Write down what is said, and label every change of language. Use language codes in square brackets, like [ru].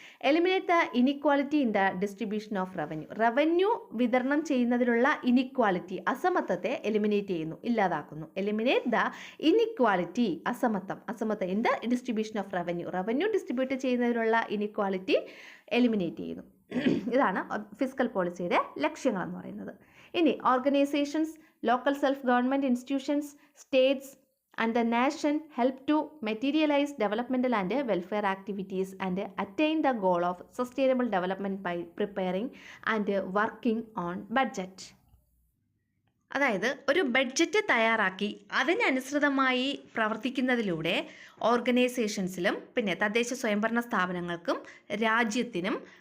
[en] eliminate the inequality in the distribution of revenue [ml] വിതരണം ചെയ്യുന്നതിലുള്ള inequality, അസമത്വത്തെ eliminate ചെയ്യുന്നു, ഇല്ലാതാക്കുന്നു. [en] eliminate the inequality, അസമത്വം in the distribution of revenue [ml] distribute ചെയ്യുന്നതിലുള്ള inequality eliminate ചെയ്യുന്നു. ഇതാണ് fiscal പോളിസിയുടെ ലക്ഷ്യങ്ങളെന്ന് പറയുന്നത്. ഇനി [en] Organisations, local self government institutions, states and the nation help to materialize developmental and welfare activities and attain the goal of sustainable development by preparing and working on budget. [ml] അതായത് ഒരു budget തയ്യാറാക്കി അതിനനുസൃതമായി പ്രവർത്തിക്കുന്നതിലൂടെ ഓർഗനൈസേഷൻസിലും പിന്നെ തദ്ദേശ സ്വയംഭരണ സ്ഥാപനങ്ങൾക്കും രാജ്യത്തിനും